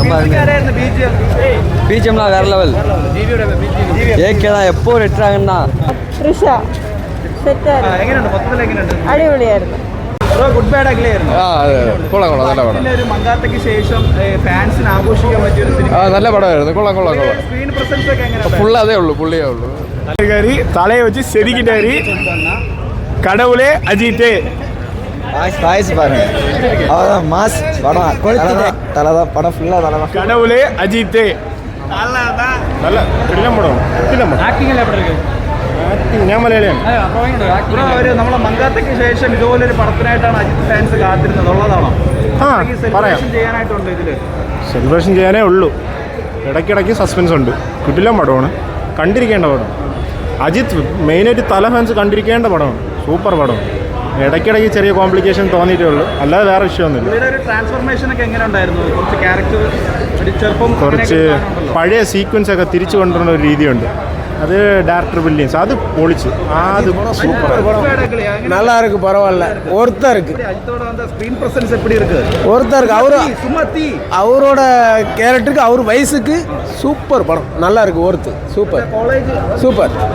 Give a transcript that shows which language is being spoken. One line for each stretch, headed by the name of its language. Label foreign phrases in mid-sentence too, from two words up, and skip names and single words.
Malayalam: ബിജിഎം വേറെ ലെവൽ.
Tamil: எப்போ இட்டாங்க
Malayalam: തൃഷ എങ്ങനെയുണ്ട്? മൊത്തത്തിൽ എങ്ങനെയുണ്ട്? അടിപൊളിയായിരുന്നു. ഗുഡ് ബാഡ് അഗ്ലി ആയിരുന്നു. ഒരു മങ്കാത്തയ്ക്ക് ശേഷം ഫാൻസിന് ആഘോഷിക്കാൻ പറ്റിയ ഒരു സിനിമ. നല്ല പടമായിരുന്നു.
English: screen presence
Malayalam: ഒക്കെ എങ്ങനെ? ഫുള്ള് അതേ ഉള്ളൂ, പുള്ളിയേ ഉള്ളൂ.
Tamil: தலையை வச்சு செதுக்கிட்டாரு. கடவுளே அஜித் மாஸ் படம் தலைதான். படம் ஃபுல்லா தலைதான். கடவுளே அஜித் நல்ல പടം.
Malayalam: ഞാൻ മലയാളിയാണ്. നമ്മളെ മങ്കാത്തയ്ക്ക് ശേഷം ഇതുപോലൊരു പടത്തിനായിട്ടാണ് അജിത് ഫാൻസ് കാത്തിരുന്നത് ഉള്ളതാണോ? സെലിബ്രേഷൻ ചെയ്യാനായിട്ടുണ്ട് ഇതില്. സെലിബ്രേഷൻ ചെയ്യാനേ ഉള്ളൂ. ഇടയ്ക്കിടയ്ക്ക് സസ്പെൻസ് ഉണ്ട്. കിടിലൻ പടമാണ്, കണ്ടിരിക്കേണ്ട പടം. അജിത്ത് മെയിനായിട്ട് തല ഫാൻസ് കണ്ടിരിക്കേണ്ട പടമാണ്. സൂപ്പർ പടം. ഇടയ്ക്കിടയ്ക്ക് ചെറിയ കോംപ്ലിക്കേഷൻ തോന്നിയിട്ടേ ഉള്ളൂ, അല്ലാതെ വേറെ വിഷയമൊന്നുമില്ല. കുറച്ച് പഴയ സീക്വൻസ് ഒക്കെ തിരിച്ചു കൊണ്ടുവരുന്ന ഒരു രീതിയുണ്ട്.
Tamil: அது டேரக்டர் பில்லியன்ஸ் அது பொழிச்சு அது சூப்பராக நல்லா இருக்கு. பரவாயில்ல. ஒருத்தர் இருக்கு. ஒருத்தர் இருக்கு. அவரோட கேரக்டருக்கு அவர் வயசுக்கு சூப்பர் படம். நல்லா இருக்கு. ஒருத்தர் சூப்பர் சூப்பர்.